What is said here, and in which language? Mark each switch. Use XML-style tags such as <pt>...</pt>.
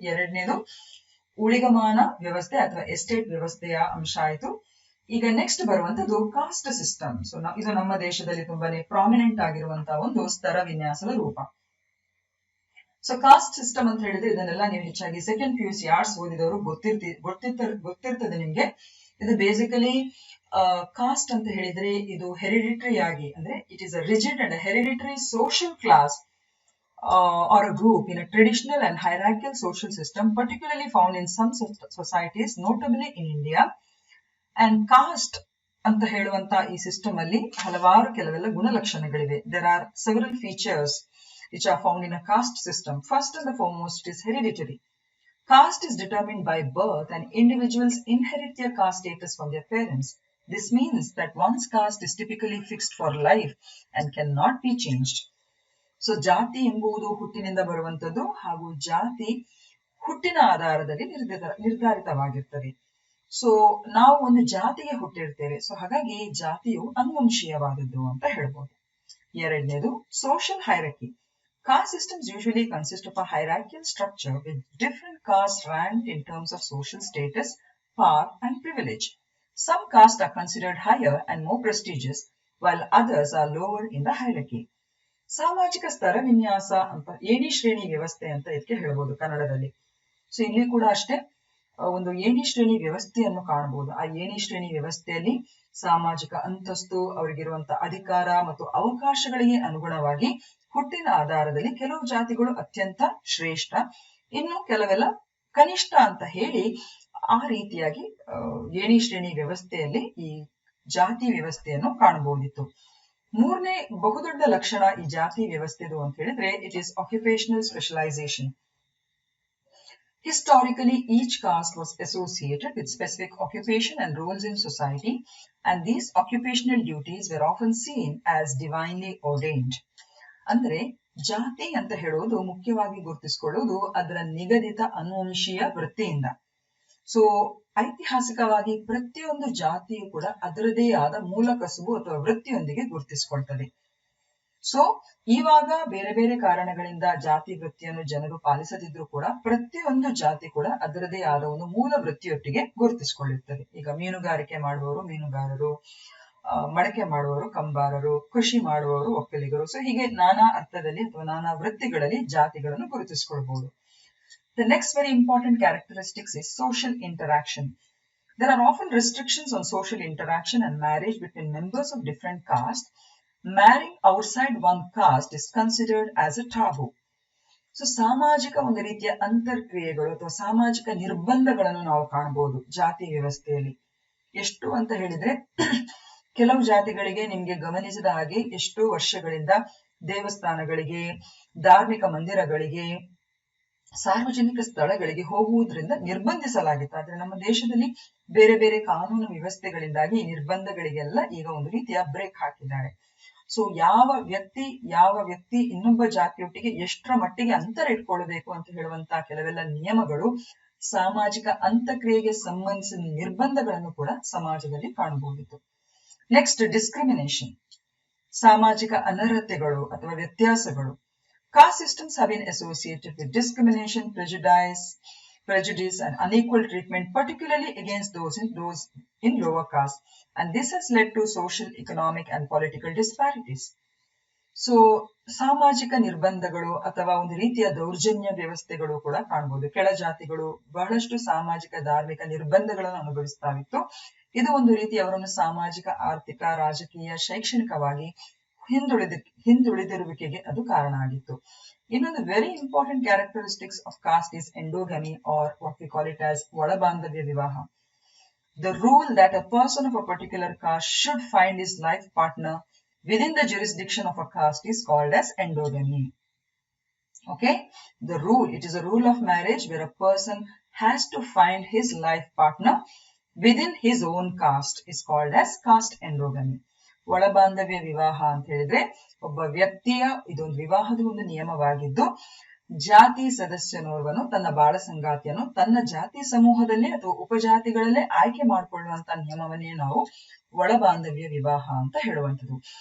<kn>ಎರಡನೇದು ಊಳಿಗಮಾನ ವ್ಯವಸ್ಥೆ ಅಥವಾ ಎಸ್ಟೇಟ್ ವ್ಯವಸ್ಥೆಯ ಅಂಶ ಆಯಿತು. ಈಗ ನೆಕ್ಸ್ಟ್ ಬರುವಂತದ್ದು ಕಾಸ್ಟ್ ಸಿಸ್ಟಮ್. ಸೊ ಇದು ನಮ್ಮ ದೇಶದಲ್ಲಿ ತುಂಬಾನೇ ಪ್ರಾಮಿನೆಂಟ್ ಆಗಿರುವಂತಹ ಒಂದು ಸ್ತರ ವಿನ್ಯಾಸದ ರೂಪ. ಸೊ ಕಾಸ್ಟ್ ಸಿಸ್ಟಮ್ ಅಂತ ಹೇಳಿದ್ರೆ ಇದನ್ನೆಲ್ಲ ನೀವು ಹೆಚ್ಚಾಗಿ ಸೆಕೆಂಡ್ PUC ಆರ್ಟ್ಸ್ ಓದಿದವರು ಗೊತ್ತಿರ್ತದೆ ನಿಮ್ಗೆ. ಇದು ಬೇಸಿಕಲಿ ಕಾಸ್ಟ್ ಅಂತ ಹೇಳಿದ್ರೆ ಇದು ಹೆರಿಡಿಟರಿ ಆಗಿ, ಅಂದ್ರೆ</kn> <en>It is a rigid and hereditary social class or a group in a traditional and hierarchical social system, particularly found in some societies, notably in India.</en> <kn>And caste ಅಂತ ಹೇಳುವಂತ ಈ system ಅಲ್ಲಿ ಹಲವಾರು ಕೆಲವೆಲ್ಲ ಗುಣಲಕ್ಷಣಗಳಿವೆ.</kn> <en>There are several features which are found in a caste system. First and the foremost is hereditary. Caste is determined by birth and individuals inherit their caste status from their parents. This means that one's caste is typically fixed for life and cannot be changed.</en> <kn>So ಜಾತಿ ಎಂಬುದು ಹುಟ್ಟಿನಿಂದ ಬರುವಂತದ್ದು ಹಾಗೂ ಜಾತಿ ಹುಟ್ಟಿನ ಆಧಾರದಲ್ಲಿ ನಿರ್ಧಾರಿತವಾಗಿರ್ತದೆ. So ನಾವು ಒಂದು ಜಾತಿಗೆ ಹುಟ್ಟಿರ್ತೇವೆ. ಸೊ ಹಾಗಾಗಿ ಜಾತಿಯು ಅನುವಂಶೀಯವಾದದ್ದು ಅಂತ ಹೇಳ್ಬೋದು. ಎರಡನೇದು social hierarchy.</kn> <en>Caste systems usually consist of a hierarchical structure with different castes ranked in terms of social status, power and privilege. Some castes are considered higher and more prestigious, while others are lower in the hierarchy.</en> <kn>ಸಾಮಾಜಿಕ ಸ್ತರ ವಿನ್ಯಾಸ ಅಂತ ಏಣಿ ಶ್ರೇಣಿ ವ್ಯವಸ್ಥೆ ಅಂತ ಇದಕ್ಕೆ ಹೇಳ್ಬೋದು ಕನ್ನಡದಲ್ಲಿ. ಸೊ ಇಲ್ಲಿ ಕೂಡ ಅಷ್ಟೇ ಒಂದು ಏಣಿ ಶ್ರೇಣಿ ವ್ಯವಸ್ಥೆಯನ್ನು ಕಾಣಬಹುದು. ಆ ಏಣಿ ಶ್ರೇಣಿ ವ್ಯವಸ್ಥೆಯಲ್ಲಿ ಸಾಮಾಜಿಕ ಅಂತಸ್ತು, ಅವರಿಗಿರುವಂತಹ ಅಧಿಕಾರ ಮತ್ತು ಅವಕಾಶಗಳಿಗೆ ಅನುಗುಣವಾಗಿ ಹುಟ್ಟಿನ ಆಧಾರದಲ್ಲಿ ಕೆಲವು ಜಾತಿಗಳು ಅತ್ಯಂತ ಶ್ರೇಷ್ಠ, ಇನ್ನು ಕೆಲವೆಲ್ಲ ಕನಿಷ್ಠ ಅಂತ ಹೇಳಿ ಆ ರೀತಿಯಾಗಿ ಏಣಿ ಶ್ರೇಣಿ ವ್ಯವಸ್ಥೆಯಲ್ಲಿ ಈ ಜಾತಿ ವ್ಯವಸ್ಥೆಯನ್ನು ಕಾಣಬಹುದಿತ್ತು. ಮೂರನೇ ಬಹುದೊಡ್ಡ ಲಕ್ಷಣ ಈ ಜಾತಿ ವ್ಯವಸ್ಥೆದು ಅಂತ ಹೇಳಿದ್ರೆ</kn> <en>It is occupational specialisation. Historically, each caste was associated with specific occupation and roles in society, and these occupational duties were often seen as divinely ordained.</en> <kn>ಅಂದ್ರೆ ಜಾತಿ ಅಂತ ಹೇಳೋದು ಮುಖ್ಯವಾಗಿ ಗುರುತಿಸಿಕೊಳ್ಳುವುದು ಅದರ ನಿಗದಿತ ಅನುವಂಶೀಯ ವೃತ್ತಿಯಿಂದ. ಸೊ ಐತಿಹಾಸಿಕವಾಗಿ ಪ್ರತಿಯೊಂದು ಜಾತಿಯು ಕೂಡ ಅದರದೇ ಆದ ಮೂಲ ಕಸುಬು ಅಥವಾ ವೃತ್ತಿಯೊಂದಿಗೆ ಗುರುತಿಸಿಕೊಳ್ತದೆ. ಸೊ ಇವಾಗ ಬೇರೆ ಬೇರೆ ಕಾರಣಗಳಿಂದ ಜಾತಿ ವೃತ್ತಿಯನ್ನು ಜನರು ಪಾಲಿಸದಿದ್ರು ಕೂಡ ಪ್ರತಿಯೊಂದು ಜಾತಿ ಕೂಡ ಅದರದೇ ಆದ ಒಂದು ಮೂಲ ವೃತ್ತಿಯೊಟ್ಟಿಗೆ ಗುರುತಿಸಿಕೊಳ್ಳುತ್ತದೆ. ಈಗ ಮೀನುಗಾರಿಕೆ ಮಾಡುವವರು ಮೀನುಗಾರರು, ಮಡಕೆ ಮಾಡುವವರು ಕಂಬಾರರು, ಕೃಷಿ ಮಾಡುವವರು ಒಕ್ಕಲಿಗರು. ಸೊ ಹೀಗೆ ನಾನಾ ಅರ್ಥದಲ್ಲಿ ಅಥವಾ ನಾನಾ ವೃತ್ತಿಗಳಲ್ಲಿ ಜಾತಿಗಳನ್ನು ಗುರುತಿಸಿಕೊಳ್ಳಬಹುದು.</kn> <en>The next very important characteristics is social interaction. There are often restrictions on social interaction and marriage between members of different castes. Marrying outside one caste is considered as a taboo.</en> <kn>So ಸಾಮಾಜಿಕ ಒಂದು ರೀತಿಯ ಅಂತರ್ಕ್ರಿಯೆಗಳು ಅಥವಾ ಸಾಮಾಜಿಕ ನಿರ್ಬಂಧಗಳನ್ನು ನಾವು ಕಾಣಬಹುದು ಜಾತಿ ವ್ಯವಸ್ಥೆಯಲ್ಲಿ. ಎಷ್ಟು ಅಂತ ಹೇಳಿದ್ರೆ ಕೆಲವು ಜಾತಿಗಳಿಗೆ ನಿಮ್ಗೆ ಗಮನಿಸಿದ ಹಾಗೆ ಎಷ್ಟೋ ವರ್ಷಗಳಿಂದ ದೇವಸ್ಥಾನಗಳಿಗೆ, ಧಾರ್ಮಿಕ ಮಂದಿರಗಳಿಗೆ, ಸಾರ್ವಜನಿಕ ಸ್ಥಳಗಳಿಗೆ ಹೋಗುವುದರಿಂದ ನಿರ್ಬಂಧಿಸಲಾಗಿತ್ತು. ಆದ್ರೆ ನಮ್ಮ ದೇಶದಲ್ಲಿ ಬೇರೆ ಬೇರೆ ಕಾನೂನು ವ್ಯವಸ್ಥೆಗಳಿಂದಾಗಿ ಈ ನಿರ್ಬಂಧಗಳಿಗೆಲ್ಲ ಈಗ ಒಂದು ರೀತಿಯ ಬ್ರೇಕ್ ಹಾಕಿದ್ದಾರೆ. ಸೊ ಯಾವ ವ್ಯಕ್ತಿ ಇನ್ನೊಬ್ಬ ಜಾತಿಯೊಟ್ಟಿಗೆ ಎಷ್ಟರ ಮಟ್ಟಿಗೆ ಅಂತರ ಇಟ್ಕೊಳ್ಬೇಕು ಅಂತ ಹೇಳುವಂತಹ ಕೆಲವೆಲ್ಲ ನಿಯಮಗಳು, ಸಾಮಾಜಿಕ ಅಂತಕ್ರಿಯೆಗೆ ಸಂಬಂಧಿಸಿದ ನಿರ್ಬಂಧಗಳನ್ನು ಕೂಡ ಸಮಾಜದಲ್ಲಿ ಕಾಣಬಹುದಿತ್ತು. ನೆಕ್ಸ್ಟ್ ಡಿಸ್ಕ್ರಿಮಿನೇಷನ್, ಸಾಮಾಜಿಕ ಅನರ್ಹತೆಗಳು ಅಥವಾ ವ್ಯತ್ಯಾಸಗಳು.</kn> <en>Caste systems have been associated with discrimination, prejudice and unequal treatment, particularly against those in lower caste, and this has led to social, economic and political disparities.</en> <kn>So ಸಾಮಾಜಿಕ ನಿರ್ಬಂಧಗಳು ಅಥವಾ ಒಂದು ರೀತಿಯ ದೌರ್ಜನ್ಯ ವ್ಯವಸ್ಥೆಗಳು ಕೂಡ ಕಾಣಬಹುದು. ಕೆಳ ಜಾತಿಗಳು ಬಹಳಷ್ಟು ಸಾಮಾಜಿಕ ಧಾರ್ಮಿಕ ನಿರ್ಬಂಧಗಳನ್ನು ಅನುಭವಿಸ್ತಾವಿತ್ತು. ಇದು ಒಂದು ರೀತಿ ಅವರನ್ನು ಸಾಮಾಜಿಕ, ಆರ್ಥಿಕ, ರಾಜಕೀಯ, ಶೈಕ್ಷಣಿಕವಾಗಿ ಹಿಂದುಳಿದಿರುವಿಕೆಗೆ ಅದು ಕಾರಣ ಆಗಿತ್ತು. ಇನ್ನೊಂದು</kn> <en>very important characteristics of caste is endogamy or what we call it as</en> <kn>ಒಳಬಾಂಧವ್ಯ ವಿವಾಹ.</kn> <en>The rule that a person of a particular caste should find his life partner within the jurisdiction of a caste is called as endogamy. Okay, the rule, it is a rule of marriage where a person has to find his life partner within his own caste is called as caste endogamy.</en> <kn>ಒಳಬಾಂಧವ್ಯ ವಿವಾಹ ಅಂತ ಹೇಳಿದ್ರೆ ಒಬ್ಬ ವ್ಯಕ್ತಿಯ ಇದೊಂದು ವಿವಾಹದ ಒಂದು ನಿಯಮವಾಗಿದ್ದು, ಜಾತಿ ಸದಸ್ಯನೋರ್ವನು ತನ್ನ ಬಾಳ ಸಂಗಾತಿಯನ್ನು ತನ್ನ ಜಾತಿ ಸಮೂಹದಲ್ಲೇ ಅಥವಾ ಉಪಜಾತಿಗಳಲ್ಲೇ ಆಯ್ಕೆ ಮಾಡಿಕೊಳ್ಳುವಂತ ನಿಯಮವನ್ನೇ ನಾವು ಒಳಬಾಂಧವ್ಯ ವಿವಾಹ ಅಂತ ಹೇಳುವಂಥದ್ದು.</kn>